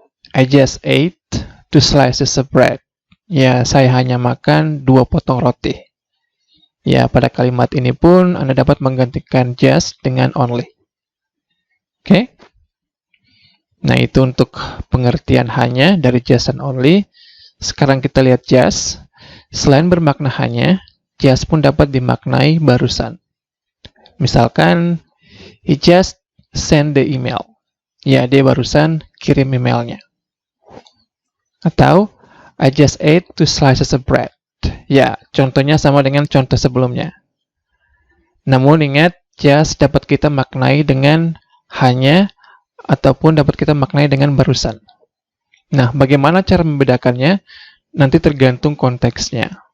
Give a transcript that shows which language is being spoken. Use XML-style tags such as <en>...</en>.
<en>I just ate 2 slices of bread.</en> <id>Saya hanya makan 2 potong roti. Pada kalimat ini pun Anda dapat menggantikan just dengan only. Oke? Nah, itu untuk pengertian hanya dari just and only. Sekarang kita lihat just. Selain bermakna hanya, just pun dapat dimaknai barusan.</id> <en>Misalkan, he just sent the email.</en> <id>Dia barusan kirim emailnya.</id> <en>Atau, I just ate 2 slices of bread.</en> <id>Contohnya sama dengan contoh sebelumnya. Namun ingat, just dapat kita maknai dengan hanya, ataupun dapat kita maknai dengan barusan. Nah, bagaimana cara membedakannya? Nanti tergantung konteksnya.</id>